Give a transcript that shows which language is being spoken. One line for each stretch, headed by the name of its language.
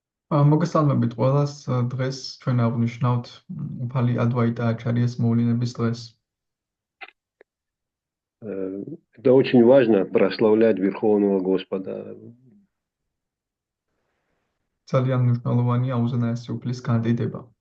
Georgian: მოგესალმებით ყველას დღეს ჩვენ აღვნიშნავთ უფალი ადვაიტა აჩარიას მოვლენების დღეს.
Russian: Это очень важно прославлять Верховного Господа.
Georgian: ძალიან მნიშვნელოვანია უზენაესი უფლის განდიდება.